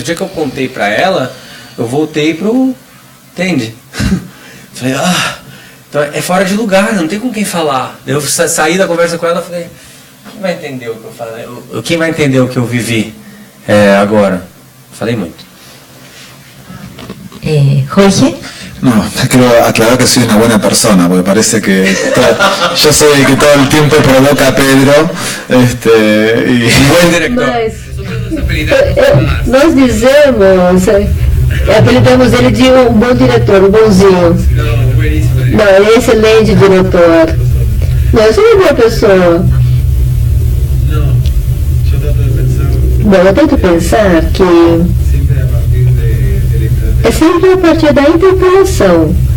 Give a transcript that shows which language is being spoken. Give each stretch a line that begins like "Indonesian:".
Portuguese: O dia que eu contei pra ela, eu voltei pro... Entende? Falei, então é fora de lugar, não tem com quem falar. Eu saí da conversa com ela e falei, quem vai entender o que eu falei? Quem vai entender o que eu vivi agora? Falei muito. Jorge?
Spanish: No, quiero aclarar que soy una buena persona, porque parece que yo soy el que todo el tiempo provoca a Pedro, y buen director.
Portuguese: Mas nós dizemos, apelidamos ele de um bom diretor, um bonzinho. Não, ele é excelente diretor. Não, eu sou uma boa pessoa. Bom, eu tento pensar que é sempre a partir da interpelação.